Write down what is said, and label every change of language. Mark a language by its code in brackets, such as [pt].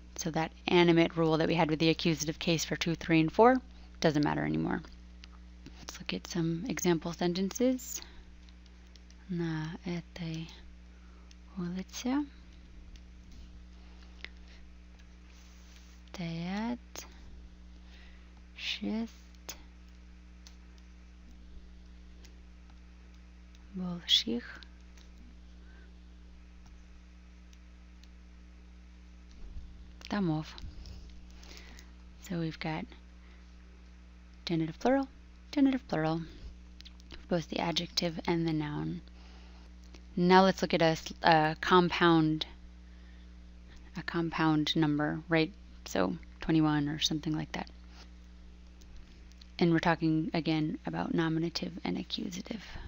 [en] So that animate rule that we had with the accusative case for 2, 3, and 4 doesn't matter anymore. Let's look at some example sentences. [ru] На этой улице стоят 6 больших домов. [en] So we've got genitive plural, both the adjective and the noun. Now let's look at a compound number, right? So 21 or something like that. And we're talking again about nominative and accusative.